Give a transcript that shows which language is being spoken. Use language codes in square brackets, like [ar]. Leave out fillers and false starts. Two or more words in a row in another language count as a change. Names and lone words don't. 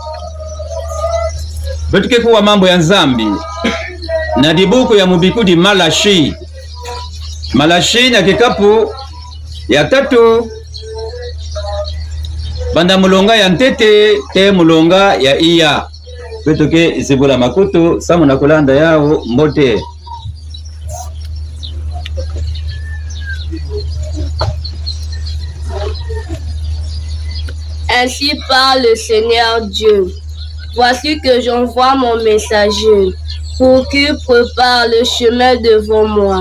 [ktu] Betoke kuwa mambo ya nzambi na dibuku ya mubikudi Malashi na kikapu ya tatu banda mulonga ya ntete te mulonga ya iya. Betoke isibula makutu samu na kulanda yao mbote. [fr] Ainsi parle le Seigneur Dieu. Voici que j'envoie mon messager pour qu'il prépare le chemin devant moi.